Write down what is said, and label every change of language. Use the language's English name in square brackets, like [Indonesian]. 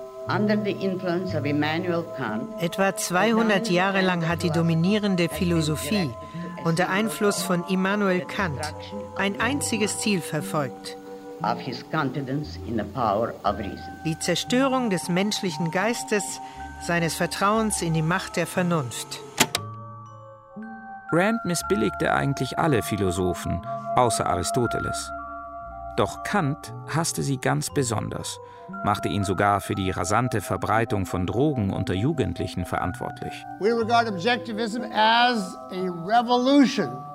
[German] Etwa 200 Jahre lang hat die dominierende Philosophie unter Einfluss von Immanuel Kant ein einziges Ziel verfolgt. [English] Of his confidence in the power of reason. [German] Die Zerstörung des menschlichen Geistes, seines Vertrauens in die Macht der Vernunft. Rand missbilligte eigentlich alle Philosophen, außer Aristoteles. Doch Kant hasste sie ganz besonders, machte ihn sogar für die rasante Verbreitung von Drogen unter Jugendlichen verantwortlich. [English] We regard Objectivism as a revolution.